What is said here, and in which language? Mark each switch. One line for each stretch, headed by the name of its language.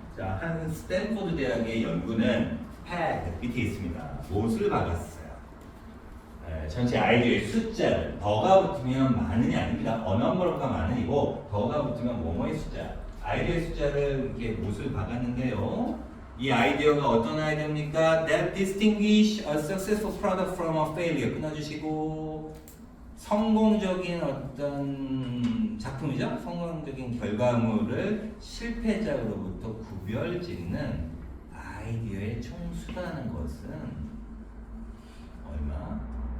Korean: 자, 한 스탠포드 대학의 연구는 pad 밑에 있습니다. 못을 박았어요. 전체 아이디어의 숫자를 더가 붙으면 많은이 아닙니다. 어넘버가 많은이고 더가 붙으면 뭐뭐의 숫자. 아이디어의 숫자를 이렇게 못을 박았는데요. 이 아이디어가 어떤 아이디어입니까?
English: That distinguish a successful product from a failure.
Korean: 끊어주시고 성공적인 어떤 작품이죠. 성공적인 결과물을 실패작으로부터 구별짓는 아이디어의 총수라는 것은 얼마?